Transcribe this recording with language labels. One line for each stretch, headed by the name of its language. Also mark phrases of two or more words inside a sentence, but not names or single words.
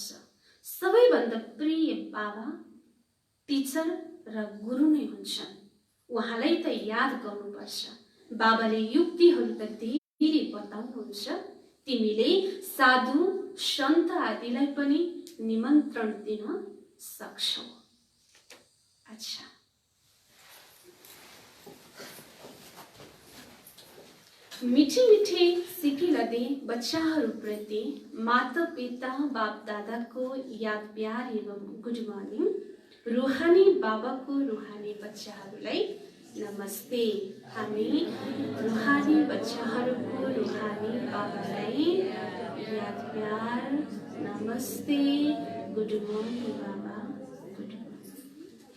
Nepali: सबैभन्दा प्रिय बाबा टिचर र गुरु नै हुन्छन्। उहाँलाई त याद गर्नुपर्छ। बाबाले युक्तिहरू त धेरै बताउनुहुन्छ। तिमीले साधु सन्त आदिलाई पनि निमन्त्रण दिन सक्छौ। अच्छा,
Hindi: मिठी मिठी सिकिलदे
Nepali: बच्चाहरूप्रति माता पिता बाप दादाको याद प्यार एवं
English: good morning.
Nepali: रुहानी बाबाको रुहानी बच्चाहरूलाई नमस्ते। हामी रुहानी बच्चाहरूको रुहानी बाबालाई याद प्यार नमस्ते,
English: good morning
Nepali: बाबा,
English: good morning.